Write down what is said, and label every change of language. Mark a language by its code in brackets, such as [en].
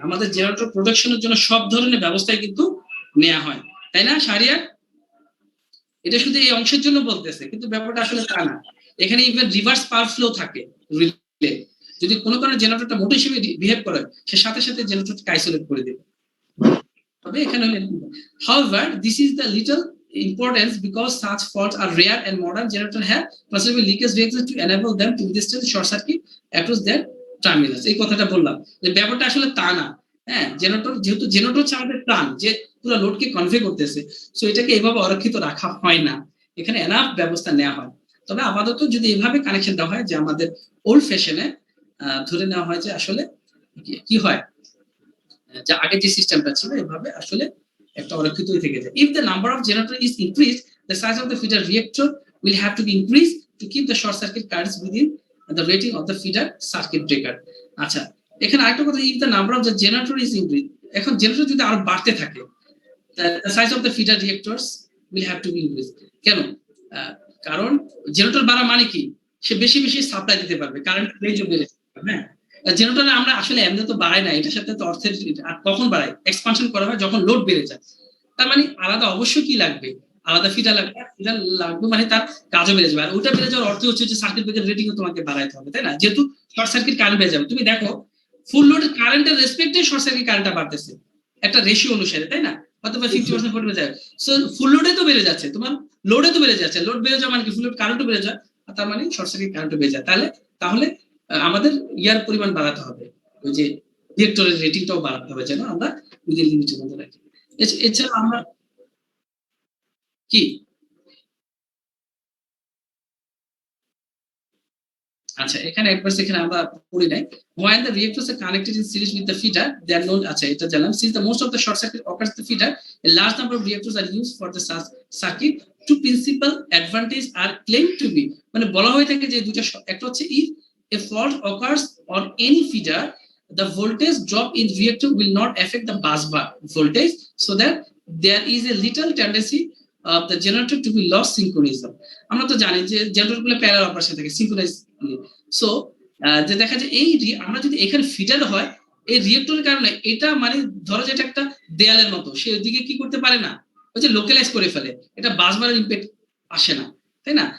[bn] আমাদের জেনারেটর প্রোটেকশনের জন্য সব ধরনের ব্যবস্থাই কিন্তু নেওয়া হয়, তাই না শাহরিয়ার? এটা শুধু এই অংশের জন্য বলতেছে, কিন্তু ব্যাপারটা আসলে তা না। এখানে ইভেন রিভার্স পাওয়ার ফ্লো থাকে রিলে। যদি কোনো কারণে জেনারেটরটা মোটর হিসেবে বিহেভ করে, সে সাথে সাথে জেনারেটরকে আইসোলেট করে দেবে। তবে এখানে [en] however this is the little importance because such faults are rare and modern generator have possible leakage reactors to enable them to withstand short circuit across their terminals। [bn] এই কথাটা বললাম যে ব্যাপারটা আসলে তা না। হ্যাঁ, জেনারেটর যেহেতু জেনারেটর হচ্ছে আমাদের প্রাণ, যে পুরো লোডকে কনভে করতেছে, সো এটাকে এভাবে অরক্ষিত রাখা হয় না, এখানে এনাফ ব্যবস্থা নেওয়া হয়। তবে আপাতত যদি এভাবে কানেকশন দেওয়া হয়, যে আমাদের ওল্ড ফ্যাশনে ধরে নেওয়া হয় যে আসলে কি হয়, যে আগে যে সিস্টেমটা ছিল এভাবে আসলে একটা অরক্ষিতই থেকে যায়। [en] If the number of generator is increased, the size of the feeder reactor will have to be increased to keep the short circuit currents within the rating of the feeder circuit breaker। [bn] আচ্ছা, এখানে আরেকটা কথা, [en] if the number of the generator is increased, [bn] এখন generator যদি আরো বাড়তে থাকে, [en] the size of the feeder reactors will have to be increased। [bn] কেন? কারণ জেনারেটর বাড়া মানে কি, সে বেশি বেশি সাপ্লাই দিতে পারবে, কারেন্ট রেঞ্জও বেড়ে যাবে। হ্যাঁ, জেনারেটরে আমরা আসলে এমনি তো বাড়াই না, এটার সাথে তো অর্থের কখন বাড়াই, এক্সপানশন করা হয় যখন লোড বেড়ে যায়। তার মানে আলাদা অবশ্যই কি লাগবে, আলাদা ফিডার লাগবে, মানে তার কাজও বেড়ে যাবে। আর ওটা বেড়ে যাওয়ার অর্থ হচ্ছে যে সার্কিট ব্রেকার রেটিংও তোমাকে বাড়াইতে হবে, তাই না? যেহেতু শর্ট সার্কিট কারেন্ট বেড়ে যাবে। তুমি দেখো ফুল লোডের কারেন্টের রেসপেক্টে শর্ট সার্কিট কারেন্টটা বাড়তেছে একটা রেশিও অনুসারে, তাই না? অথবা 50% পড়ে যায়। সো ফুল লোডে তো বেড়ে যাচ্ছে, তোমার লোডে তো বেড়ে যাচ্ছে, লোড বেড়ে যাওয়া মানে কি ফুল লোড কারেন্টও বেড়ে যায়, আর তার মানে শর্ট সার্কিট কারেন্টও বেড়ে যায়। তাহলে আমাদের ইয়ার পরিমাণ বাড়াতে হবে, ওই যে রিঅ্যাক্টরের রেটিংটাও বাড়াতে হবে, যেন আমরা উইদিন লিমিটের মধ্যে রাখি। এছাড়া আমরা কি, আচ্ছা এখানে একবার সেখানে আমরা পড়ি নাই, [en] when the reactors are connected in series with the feeder they are known, [bn] আচ্ছা এটা জানলাম, [en] since the most of the short circuit occurs in the feeder a large number of reactors are used for the circuit, two principal advantage are claimed to be, [bn] মানে বলা হয়ে থাকে যে দুটো, একটা হচ্ছে [en] if a fault occurs on any feeder the voltage drop in reactor will not affect the bus bar voltage, so that there is a little tendency of the generator to be lost synchronism। [bn] আমরা তো জানি যে generator গুলো parallel operation থাকে, synchronise. So যে দেখা যায় এই আমরা যদি এখানে ফিডার হয়, এই রিঅ্যাক্টরের কারণে এটা মানে ধরো যে এটা একটা দেয়ালের মতো, সে ওইদিকে কি করতে পারে না, ওই যে লোকালাইজ করে ফেলে, এটা বাসবারের ইমপ্যাক্ট আসে না, তাই না?